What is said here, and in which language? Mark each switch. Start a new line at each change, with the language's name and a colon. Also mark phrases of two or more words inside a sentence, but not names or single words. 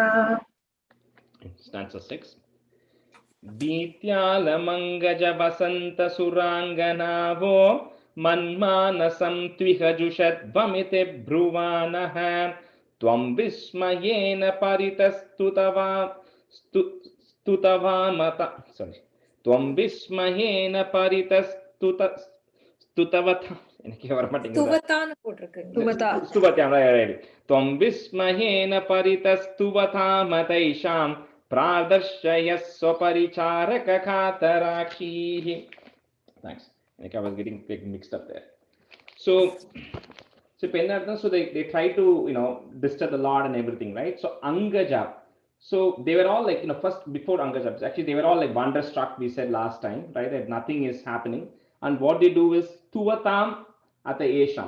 Sanskrit: Stanza 6. भीत्यालमङ्गज वसन्त सुराङ्गनावो मन्मानसं त्विहजुषद्वमिति ब्रुवाणः त्वं विस्मयेन त्वं विस्मयेन स्तुतवता
Tamil: எனக்கு வர மாட்டேங்குது துவதான் போட்டிருக்கீங்க துவதா
Sanskrit: त्वं विस्मयेन परितस्तुवतामतैषां प्रादर्शयस्व परिचारककातराक्षीः.
English: Thanks. Like I was getting mixed up there. So they try to disturb the Lord and everything, right? So Angaja. So they were all like first before Angaja. Actually they were all like wonderstruck. We said last time, right? That nothing is happening. And what they do is Tuvatam at the Esham.